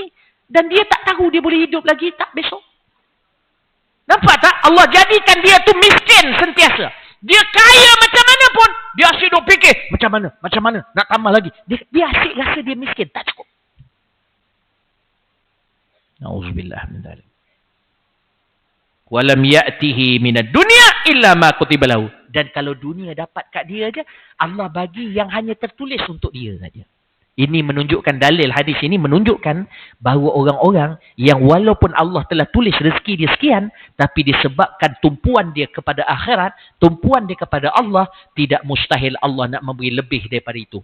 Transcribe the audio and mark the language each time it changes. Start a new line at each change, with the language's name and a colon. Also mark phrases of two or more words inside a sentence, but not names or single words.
Malay: Dan dia tak tahu dia boleh hidup lagi tak besok. Nampak tak? Allah jadikan dia tu miskin sentiasa. Dia kaya macam mana pun, dia asyik duk fikir, macam mana, nak tambah lagi. Dia asyik rasa dia miskin, tak cukup.
Arabic: نعوذ بالله من ذلك. ولم يأته من الدنيا إلا ما كتب له.
Malay: Dan kalau dunia dapat kat dia aja, Allah bagi yang hanya tertulis untuk dia saja. Ini menunjukkan, dalil hadis ini menunjukkan bahawa orang-orang yang walaupun Allah telah tulis rezeki dia sekian, tapi disebabkan tumpuan dia kepada akhirat, tumpuan dia kepada Allah, tidak mustahil Allah nak memberi lebih daripada itu.